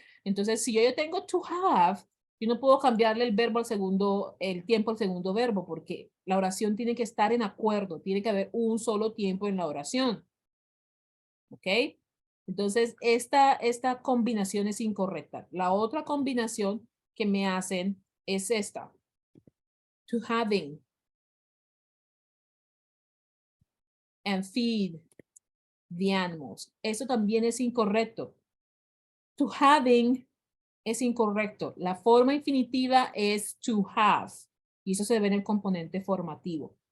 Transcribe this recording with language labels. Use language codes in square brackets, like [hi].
[es] Entonces, si yo tengo to have, yo no puedo cambiarle el verbo al segundo, el tiempo al segundo verbo, porque la oración tiene que estar en acuerdo, tiene que haber un solo tiempo en la oración. ¿Ok? Entonces, esta combinación es incorrecta. La otra combinación que me hacen es esta. [en] To having and feed the animals. [es] Eso también es incorrecto. [en] To having [es] es incorrecto. La forma infinitiva es to have. Y eso se ve en el componente formativo.